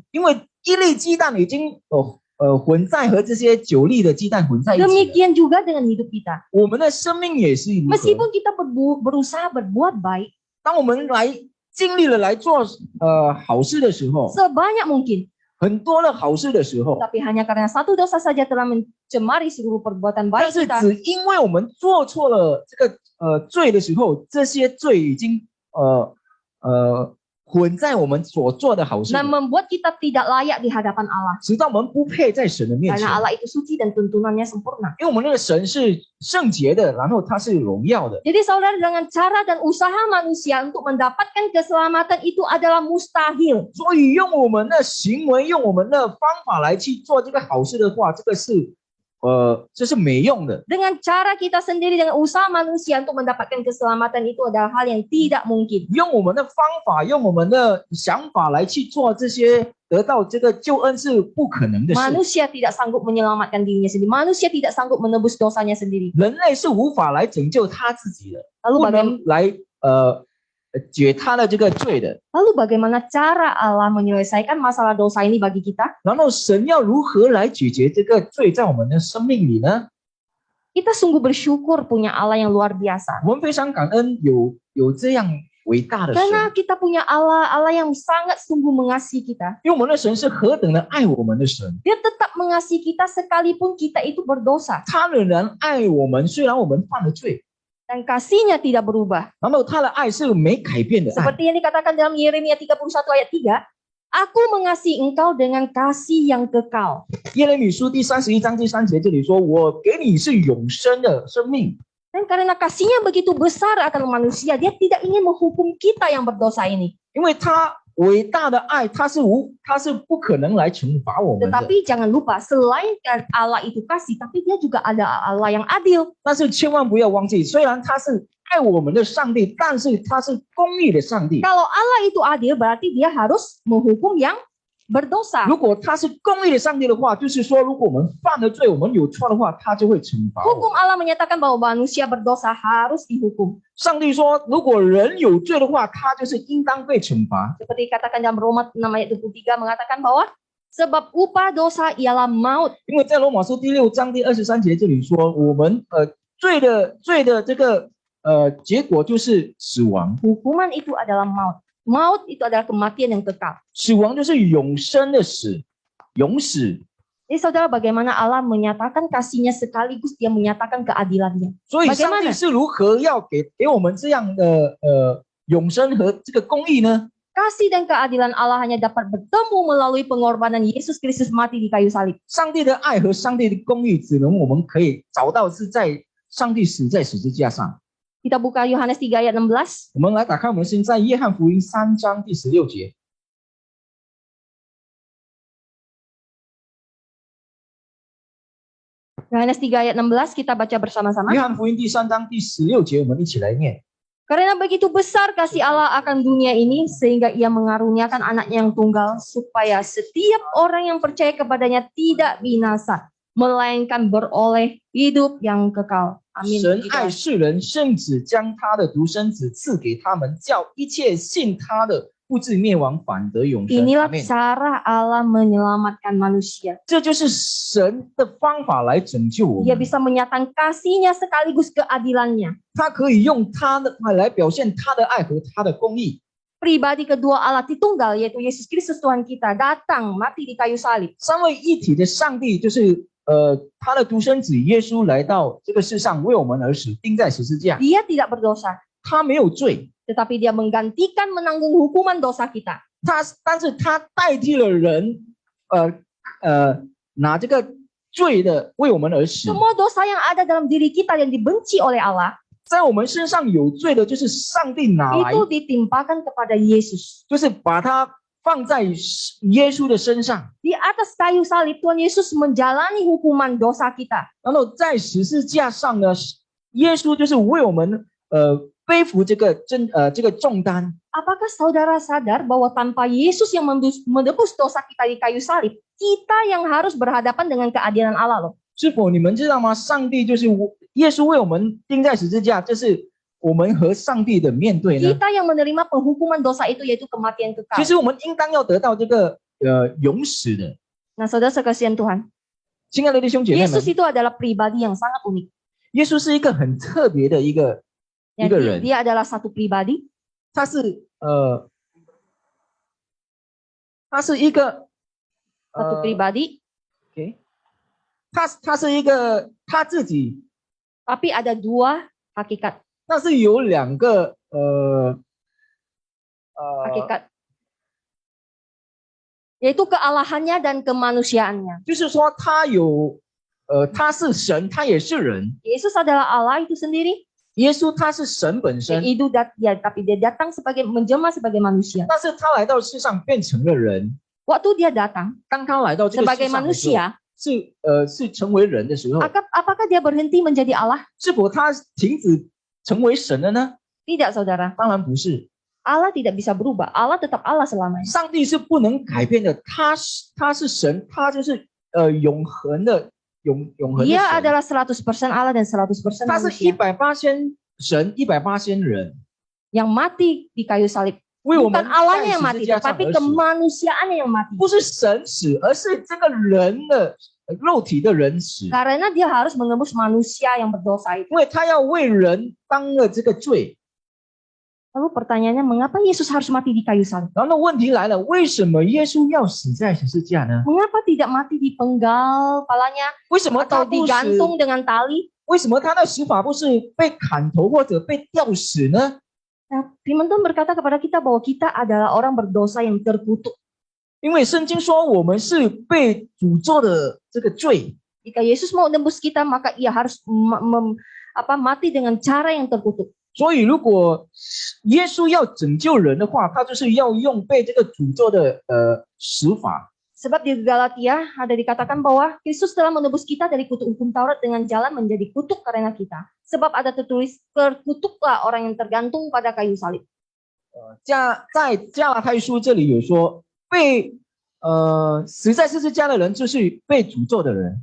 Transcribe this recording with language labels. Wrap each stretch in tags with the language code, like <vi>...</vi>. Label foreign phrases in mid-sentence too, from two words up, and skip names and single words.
<zh>因为一粒鸡蛋已经混在和这些9粒的鸡蛋混在一起了。</zh> <id>Demikian juga dengan hidup kita.</id> <zh>我们的生命也是如何。</zh> <id>Meskipun kita berusaha berbuat baik</id> <zh>当我们来尽力了来做好事的时候，</zh> <id>sebanyak mungkin,</id> <zh>很多的好事的时候，</zh> <id>tapi hanya karena 1 dosa saja telah mencemari seluruh perbuatan</id> <zh>但</zh> <id>baik</id> <zh>是</zh> <id>kita.</id> <zh>只因为我们做错了这个罪的时候，这些罪已经混在我们所做的好事里，</zh> <id>Dan membuat kita tidak layak di hadapan Allah.</id> <zh>使到我们不配在神的面前。</zh> <id>Karena Allah itu suci dan tuntunannya sempurna.</id> <zh>因为我们那个神是圣洁的，然后他是荣耀的，</zh> <id>Jadi saudara, dengan cara dan usaha manusia untuk mendapatkan keselamatan itu adalah mustahil.</id> <zh>所以用我们的行为，用我们的方法来去做这个好事的话，这个是这是没用的。</zh> <id>Dengan cara kita sendiri, dengan usaha manusia untuk mendapatkan keselamatan itu adalah hal yang tidak mungkin.</id> <zh>用我们的方法，用我们的想法来去做这些，得到这个救恩是不可能的事。</zh> <id>Manusia tidak sanggup menyelamatkan dirinya sendiri. Manusia tidak sanggup menebus dosanya sendiri.</id> <zh>人类是无法来拯救他自己的，</zh> <id>Lalu</id> <zh>不</zh> <id>bagaimana?</id> <zh>能来解他的这个罪的。</zh> <id>Lalu bagaimana cara Allah menyelesaikan masalah dosa ini bagi kita?</id> <zh>然后神要如何来解决这个罪在我们的生命里呢？</zh> <id>Kita sungguh bersyukur punya Allah yang luar biasa.</id> <zh>我们非常感恩有这样伟大的神，</zh> <id>Karena kita punya Allah yang sangat sungguh mengasihi kita.</id> <zh>因为我们的神是何等的爱我们的神，</zh> <id>Dia tetap mengasihi kita sekalipun kita itu berdosa.</id> <zh>他仍然爱我们，虽然我们犯了罪，</zh> <id>Dan kasihnya tidak berubah.</id> <zh>然后他的爱是没改变的爱。</zh> <id>Seperti yang dikatakan dalam Yeremia 31 ayat 3. Aku mengasihi engkau dengan kasih yang kekal.</id> <zh>耶利米书第31章第3节这里说：“我给你是永生的生命。”</zh> <id>Dan karena kasihnya begitu besar akan manusia, dia tidak ingin menghukum kita yang berdosa ini.</id> <zh>因为他伟大的爱，他是不可能来惩罚我们的。</zh> <id>Tetapi jangan lupa, selain Allah itu kasih, tapi dia juga ada Allah yang adil.</id> <zh>但是千万不要忘记，虽然他是爱我们的上帝，但是他是公义的上帝。</zh> <id>Kalau Allah itu adil, berarti dia harus menghukum yang berdosa.</id> <zh>如果他是公义的上帝的话，就是说，如果我们犯了罪，我们有错的话，他就会惩罚我</zh> <id>Hukum</id> <zh>们。</zh> <id>Allah menyatakan bahwa manusia berdosa harus dihukum.</id> <zh>上帝说，如果人有罪的话，他就是应当被惩罚。</zh> <id>Seperti dikatakan dalam Roma 6 ayat 23 mengatakan bahwa sebab upah dosa ialah maut.</id> <zh>因为在罗马书第6章第23节这里说，我们罪的这个结果就是死亡，</zh> <id>Hukuman itu adalah maut. Maut itu adalah kematian yang kekal.</id> <zh>死亡就是永生的死，永死。</zh> <id>Jadi saudara, bagaimana Allah menyatakan kasihnya sekaligus dia menyatakan keadilannya.</id> <zh>所以上帝是如何要给我们这样的永生和这个公义呢？</zh> <id>Kasih dan keadilan Allah hanya dapat bertemu melalui pengorbanan Yesus Kristus mati di kayu salib.</id> <zh>上帝的爱和上帝的公义，只能我们可以找到是在上帝死在十字架上。</zh> <id>Kita buka Yohanes 3 ayat 16.</id> <zh>我们来打开我们现在约翰福音3章第16节。</zh> <id>Yohanes 3 ayat 16 kita baca bersama-sama.</id> <zh>约翰福音第3章第16节，我们一起来念。</zh> <id>Karena begitu besar kasih Allah akan dunia ini sehingga ia mengaruniakan anaknya yang tunggal supaya setiap orang yang percaya kepadanya tidak binasa melainkan beroleh hidup yang kekal. Amin.</id> <zh>神</zh> <id>Puji</id> <zh>爱</zh> <id>Tuhan.</id> <zh>世人，甚至将他的独生子赐给他们，叫一切信他的不至灭亡，反得永生。</zh> <id>Inilah</id> <zh>阿们。</zh> <id>cara Allah menyelamatkan manusia.</id> <zh>这就是神的方法来拯救我</zh> <id>Dia</id> <zh>们。</zh> <id>bisa menyatakan kasihnya sekaligus keadilannya.</id> <zh>他可以用他的爱来表现他的爱和他的公义。</zh> <id>Pribadi kedua Allah Tritunggal yaitu Yesus Kristus Tuhan kita datang mati di kayu salib.</id> <zh>三位一体的上帝就是他的独生子耶稣来到这个世上为我们而死，钉在十字架。</zh> <id>Dia tidak berdosa,</id> <zh>他没有罪，</zh> <id>tetapi dia menggantikan menanggung hukuman dosa kita.</id> <zh>但是他代替了人，拿这个罪的为我们而死。</zh> <id>Semua dosa yang ada dalam diri kita yang dibenci oleh Allah</id> <zh>在我们身上有罪的，就是上帝拿来，</zh> <id>itu ditimpakan kepada Yesus.</id> <zh>就是把它放在耶稣的身上，</zh> <id>Di atas kayu salib Tuhan Yesus menjalani hukuman dosa kita.</id> <zh>然后在十字架上呢，耶稣就是为我们背负这个重担。</zh> <id>Apakah saudara sadar bahwa tanpa Yesus yang menebus dosa kita di kayu salib, kita yang harus berhadapan dengan keadilan Allah loh.</id> <zh>是否你们知道吗？上帝就是耶稣为我们钉在十字架，这是我们和上帝的面对呢。</zh> <id>Kita yang menerima penghukuman dosa itu yaitu kematian</id> <zh>其</zh> <id>kekal.</id> <zh>实我们应当要得到这个永死的。</zh> <id>Nah, saudara sekasihan Tuhan,</id> <zh>亲爱的弟兄姐妹们，</zh> <id>Yesus itu adalah pribadi yang sangat unik.</id> <zh>耶稣是一个很特别的一个</zh> <id>Jadi,</id> <zh>人，</zh> <id>dia adalah satu pribadi</id> <zh>他是一个</zh> <id>satu pribadi,</id> <zh>OK， 他是一个他自己，</zh> <id>tapi ada dua hakikat.</id> <zh>但是有两个</zh> <id>Hakikat. Yaitu kealahannya dan kemanusiaannya.</id> <zh>就是说他有他是神，他也是人。</zh> <id>Yesus adalah Allah itu sendiri.</id> <zh>耶稣他是神本身，</zh> <id>Tapi dia datang menjelma sebagai manusia.</id> <zh>但是他来到世上变成了人。</zh> <id>Waktu dia datang</id> <zh>当他来到这个</zh> <id>sebagai</id> <zh>世上的时候，</zh> <id>manusia,</id> <zh>是成为人的时候，</zh> <id>apakah dia berhenti menjadi Allah?</id> <zh>是否他停止成为神了呢？</zh> <id>Tidak, saudara.</id> <zh>当然不是，</zh> <id>Allah tidak bisa berubah. Allah tetap Allah selamanya.</id> <zh>上帝是不能改变的，他是神，他就是永恒的永恒的</zh> <id>Dia</id> <zh>神，</zh> <id>adalah 100% Allah dan 100%</id> <zh>他是</zh> <id>manusia</id> <zh>180神，180人，</zh> <id>yang mati di kayu salib.</id> <zh>为我们</zh> <id>Bukan Allahnya</id> <zh>在</zh> <id>yang</id> <zh>十</zh> <id>mati,</id> <zh>字架上</zh> <id>tetapi</id> <zh>而死，</zh> <id>kemanusiaannya yang mati.</id> <zh>不是神死，而是这个人的肉体的人死，</zh> <id>Karena dia harus menebus manusia yang berdosa itu.</id> <zh>因为他要为人当了这个罪。</zh> <id>Lalu pertanyaannya, mengapa Yesus harus mati di kayu salib?</id> <zh>然后那问题来了，为什么耶稣要死在十字架呢？</zh> <id>Mengapa tidak mati dipenggal kepalanya</id> <zh>为什么他</zh> <id>atau</id> <zh>不死？</zh> <id>digantung dengan tali?</id> <zh>为什么他的死法不是被砍头或者被吊死呢？</zh> <id>Nah, Firman Tuhan berkata kepada kita bahwa kita adalah orang berdosa yang terkutuk.</id> <zh>因为圣经说我们是被诅咒的这个罪，</zh> <id>Jika Yesus mau tembus kita, maka ia harus mati dengan cara yang terkutuk.</id> <zh>所以如果耶稣要拯救人的话，他就是要用被这个诅咒的死法。</zh> <id>Sebab di Galatia ada dikatakan bahwa Kristus telah menebus kita dari kutuk hukum Taurat dengan jalan menjadi kutuk karena kita. Sebab ada tertulis, terkutuklah orang yang tergantung pada kayu salib.</id> <zh>在加拉太书这里有说，被死在十字架的人就是被诅咒的人。</zh>